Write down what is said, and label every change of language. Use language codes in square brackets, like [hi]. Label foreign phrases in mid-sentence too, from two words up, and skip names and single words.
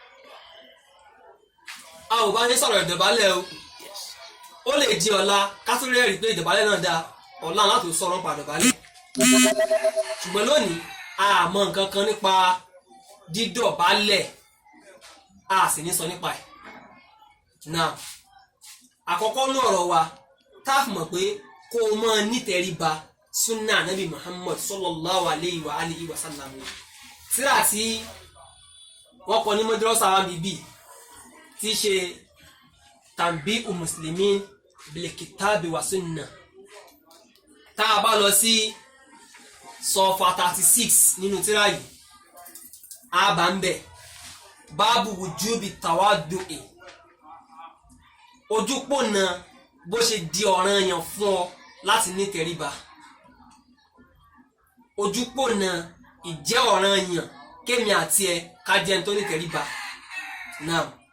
[yo] a ò bá ní sọ̀rọ̀ ìdọ̀bálẹ̀ o ó lè di ọ̀la kátólì ẹ̀rí pé ìdọ̀bálẹ̀ náà dáa ọ̀la láti sọ̀rọ̀ nípa ìdọ̀bálẹ̀ ṣùgbọ́n lónìí a mọ̀ nǹkan kan nípa dídọ̀bálẹ̀ a sì ní sọ nípa ẹ̀ náà àkọ́kọ́ ní ọ̀rọ̀ wa tá a fi mọ̀ pé kó o máa nítẹríba [ar] سنة النبي محمد صلى الله عليه وآله وسلم [yo] tírà tí wọ́n kọ ní madrasa wa bíbí tí í ṣe tanbihu muslimin bil kitabi wa sunna tá a bá lọ sí sọfà 36 nínú tírà yìí a bá ń bẹ̀ báàbù [ar] وجوب التواضع [yo] ojúpọ̀nà bó ṣe di ọ̀ranyàn fún ọ láti ní tẹríba ojúpọ̀nà ìjẹ́ ọ̀ranyàn kémi àti ẹ ká jẹ́ ní tó ní tẹríba náà